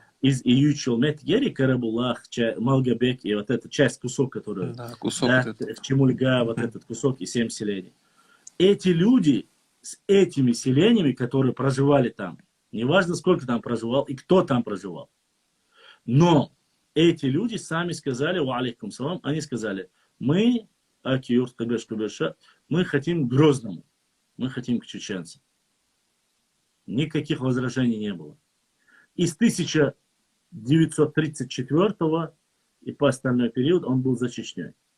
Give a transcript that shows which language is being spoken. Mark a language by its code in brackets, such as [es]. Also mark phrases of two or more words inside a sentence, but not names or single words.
[ru] из Иючелмет, Гери, Карабулах, Малгабек, и вот эта часть, кусок, который, да, кусок да, этот. в Чемульга, вот этот кусок и 7 селений. Эти люди с этими селениями, которые проживали там, неважно, сколько там проживал и кто там проживал, но эти люди сами сказали, [ar] وعليكم السلام, [ru] они сказали, мы, Акиюр, мы хотим к Грозному, мы хотим к чеченцам. Никаких возражений не было. И с 1934 и по остальной период он был за Чечней.